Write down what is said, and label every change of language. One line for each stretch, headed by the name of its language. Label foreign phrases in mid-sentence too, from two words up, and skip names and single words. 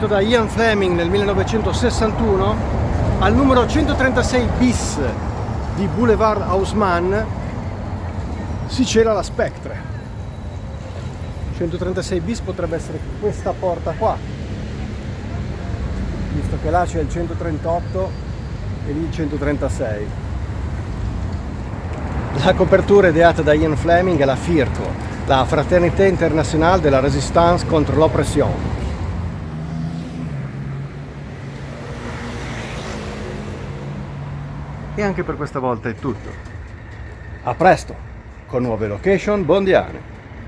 Italian: da Ian Fleming nel 1961, al numero 136 bis di Boulevard Haussmann si cela la Spectre. 136 bis potrebbe essere questa porta qua, visto che là c'è il 138 e lì il 136. La copertura ideata da Ian Fleming è la FIRCO, la Fraternité Internationale de la Résistance contre l'Oppression. E anche per questa volta è tutto. A presto, con nuove location bondiane.